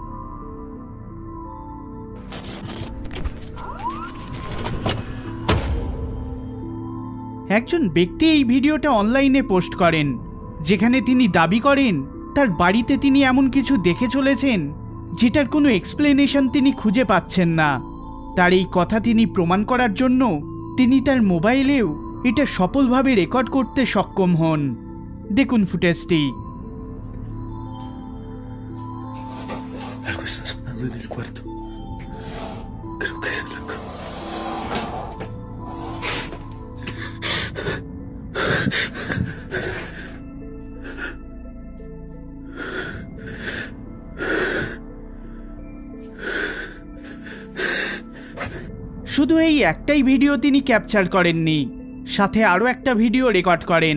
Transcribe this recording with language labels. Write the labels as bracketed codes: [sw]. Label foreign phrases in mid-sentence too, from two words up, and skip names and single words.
[bn] একজন ব্যক্তি এই ভিডিওটা অনলাইনে পোস্ট করেন, যেখানে তিনি দাবি করেন তার বাড়িতে তিনি এমন কিছু দেখে চলেছেন যেটার কোনো এক্সপ্লেনেশন তিনি খুঁজে পাচ্ছেন না। তার এই কথা তিনি প্রমাণ করার জন্য তিনি তার মোবাইলেও এটা সফলভাবে রেকর্ড করতে সক্ষম হন। দেখুন ফুটেজটি। [es] Algo está sonando en el cuarto. Creo que es la cama. [bn] শুধু এই একটাই ভিডিও তিনি ক্যাপচার করেননি, সাথে আরও একটা ভিডিও রেকর্ড করেন।